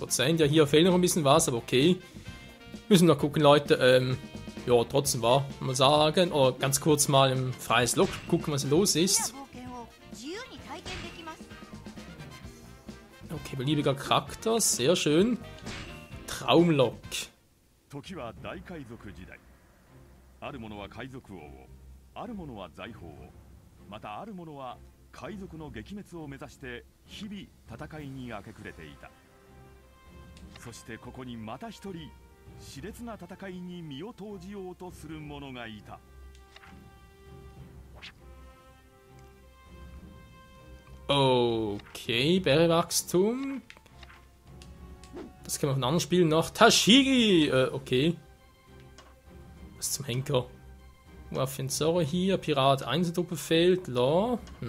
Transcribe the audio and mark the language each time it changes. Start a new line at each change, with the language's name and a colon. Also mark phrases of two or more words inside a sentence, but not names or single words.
German: Ja, hier fehlt noch ein bisschen was, aber okay. Müssen wir noch gucken, Leute. Ja, trotzdem war, mal sagen. Oder ganz kurz mal im freies Log gucken, was los ist. Okay, beliebiger Charakter, sehr schön. Traumlog.
Japanese: ある者は海賊王を、ある者は財宝を、またある者は海賊の撃滅を目指して日々戦いに明け暮れていた。そしてここにまた一人熾烈な戦いに身を投じようとする者がいた。
German: Okay, Berrywachstum. Das können wir auf einem anderen Spiel noch. Tashigi! Okay. Was zum Henker? Waffen Zorro hier, Pirat 1 Truppe fehlt, la.